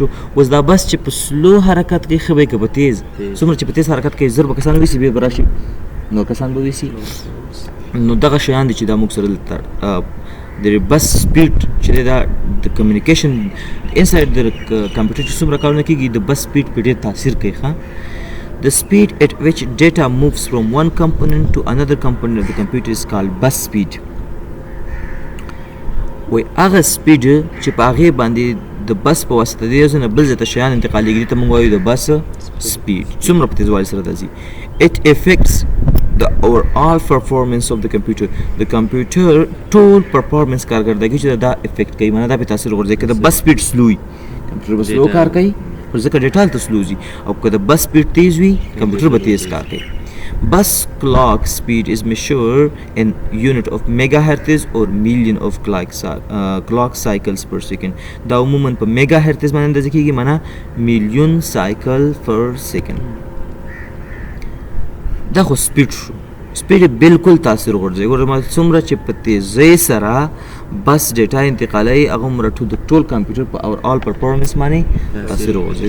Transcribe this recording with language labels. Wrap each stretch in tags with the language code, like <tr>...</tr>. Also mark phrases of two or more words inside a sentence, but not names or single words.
<ps>اوس دا بس چې په سلو حرکت کوي ښه به یې که په تیز؟ څومره چې په تیز حرکت کوي زر به کسان ویسي، بیا به راشي نور کسان به ویسي. نو دغه شیان دي چې دا موږ سره د</ps> <en>bus speed</en> <ps>چې دی دا د</ps> <en>communication inside</en> <ps>د کمپیوټر چې څومره کارونه کېږي د</ps> <en>bus speed</en> <ps>پې ډېر تاثیر کوي. ښه،</ps> <en>The speed at which data moves from one component to another component of the computer is called bus speed.</en> <ps>وای هغه سپیډ چې په هغې باندې د بس په واسطه د یو ځای نه بل ځای ته شیان انتقالېږي، دې ته موږ وایو د</ps> <en>bus speed.</en> <ps>څومره په تیزوالي سره ته ځي.</ps> <en>It affects the overall performance of the computer.</en> <ps>د کمپیوټر ټول پرفارمنس کارکردګي چې دا افیکټ کوي، معنی دا پې تاثیر غورځوي. که د</ps> <en>bus speed</en> <ps>سلو وي کمپیوټر به سلو کار کوي، خو ځکه ډیټا هلته سلو ځي، او که د</ps> <en>bus speed</en> <ps>تیز وي کمپیوټر به تیز کار کوي.</ps> <en>Bus clock speed is measured in unit of megahertz or million of clock cycles per second.</en> <ps>دا عموما په میگا هرتز باندې اندازه کېږي، معنی</ps> <en>million cycle per second.</en> <ps>دا خو سپیډ شو. سپیډ بالکل تاثیر غورځوي. ګوره څومره چې په تیزۍ سره بس ډیټا انتقالوي هغومره د ټول کمپیوټر په</ps> <en>overall performance</en> <ps>باندې تاثیر غورځوي.</ps>